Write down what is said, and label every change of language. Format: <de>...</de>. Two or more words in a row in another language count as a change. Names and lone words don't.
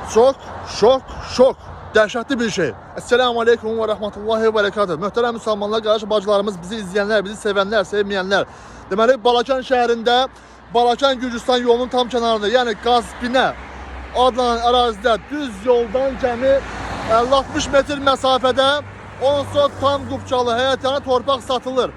<az>Çok, şok. Dəhşətli bir şey.</az> <ar>السلام عليكم ورحمة الله وبركاته.</ar> <az>Möhtərəm müsəlmanlar, qardaş bacılarımız, bizi izləyənlər, bizi sevənlər, sevməyənlər. Deməli, Balakan şəhərində, Balakan Gürcistan yolunun tam kənarında, yəni Qazbinə adlanan ərazidə düz yoldan cəmi 50-60 metr məsafədə 10 sot tam qubçalı həyətyanı torpaq satılır.</az>